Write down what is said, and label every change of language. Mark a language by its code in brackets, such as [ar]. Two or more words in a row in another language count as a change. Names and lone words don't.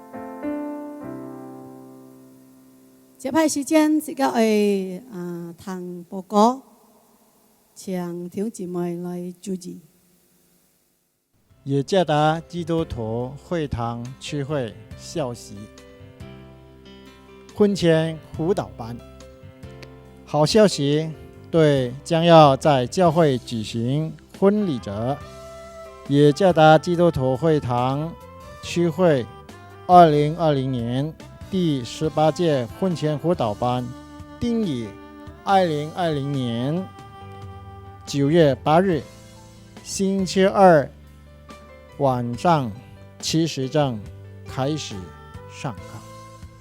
[zh] 接下來時間，自己去聽報告，請弟兄姊妹來注意。雅加達基督徒會堂區會消息： 婚前輔導班。好消息， 对将要在教会举行婚礼者，雅加达基督徒会堂区会2020年第18届婚前辅导班定于2020年9月8日星期二晚上7时正开始上课。